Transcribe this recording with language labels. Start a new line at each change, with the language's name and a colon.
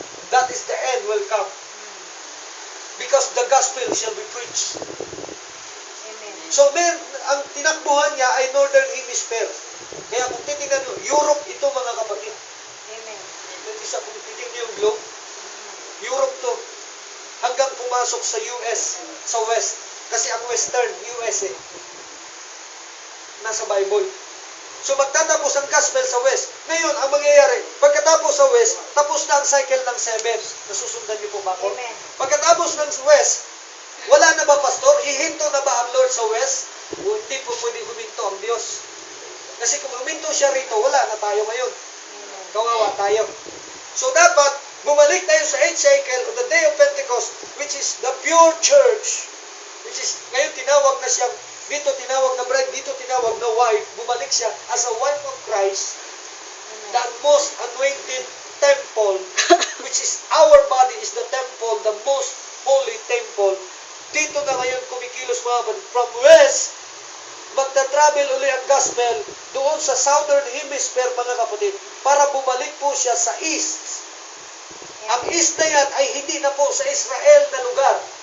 English: That is the end will come. Because the gospel shall be preached. Amen.
Filipino: So, ang tinakbuhan niya ay Northern Hemisphere. Kaya kung titingnan nyo, Europe ito mga kapatid. Amen. Kung titingnan nyo yung globe, Europe to. Hanggang pumasok sa US, sa West. Kasi ang Western, US nasa Bible. So magtatapos ang gospel sa West. Ngayon, ang mangyayari, pagkatapos sa West, tapos na ang cycle ng 7. Nasusundan niyo po ba ako? Amen. Pagkatapos ng West, wala na ba pastor? Hihinto na ba ang Lord sa West? Hindi po pwede huminto ang Diyos. Kasi kung huminto siya rito, wala na tayo ngayon. Kawawa tayo. So dapat, bumalik tayo sa
English: 8th cycle on the day of Pentecost, which is the pure church, which is,
Filipino: ngayon tinawag na siyang, dito tinawag na bride, dito tinawag na wife, bumalik siya
English: as a wife of Christ, the most anointed temple, which is our body is the temple, the most holy temple.
Filipino: Dito na ngayon kumikilos mga kapatid. From west, magta-travel uli ang gospel doon sa southern hemisphere mga kapatid para bumalik po siya sa east. Ang east na yan ay hindi na po sa Israel na lugar.